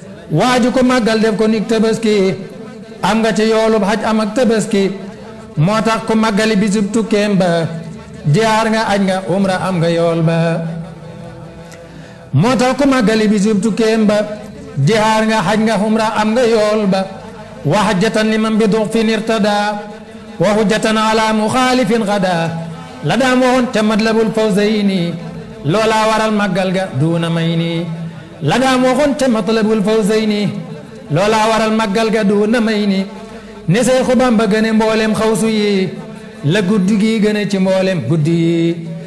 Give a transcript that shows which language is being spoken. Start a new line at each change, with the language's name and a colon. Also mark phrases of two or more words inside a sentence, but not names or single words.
Wolof: Waaju ko màggal def ko nig Tabaski, am nga ci yoolub xaj am ak Tabaski. Moo tax ku màggali bisub tukkeem ba, jihaar nga, aj nga, umra, am nga yool ba. Moo tax ku màggali bisub tukkeem ba, jihaar nga, xaj nga, umra, am nga yool ba.
Arabic: وحجة لمن بدخفن ارتدى. وحجة على مخالف غدا.
Wolof: La daam waxoon te Matlabul Fawzayni. Loola waral màggal ga duuna may ni. La daam waxoon te Matlabul Fawzayni. Loola waral màggal ga duuna may ni. Ni Seexu Bamba gëne mboolem xawsu yi. La guddi gi gëne ci mboolem guddi yi.